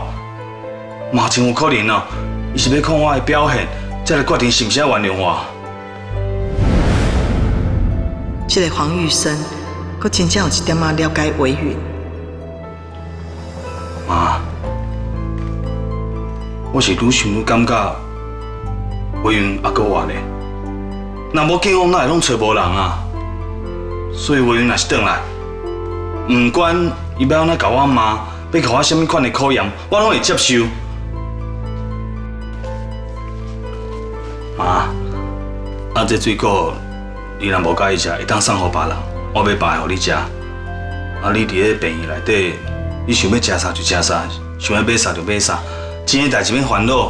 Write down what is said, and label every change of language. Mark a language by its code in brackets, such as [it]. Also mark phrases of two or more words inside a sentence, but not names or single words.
[nan] 嘛真有可能哦，伊是要看我的表现，才来决定是毋是要原谅我。这个黄玉生，佫真正有一点仔了解伟云。妈，我是愈想愈感觉伟云还搁活咧。若无警方哪会拢找无人啊？所以伟云若是转来，唔管伊要安怎甲我骂，要甲我什么款的考验，我拢会接受。妈，啊这水果你若无介意食，会当送互别人，我要摆互你食。啊，你伫咧病院内底，你想要食啥就食啥，想要买啥就买啥，钱的代志免烦恼。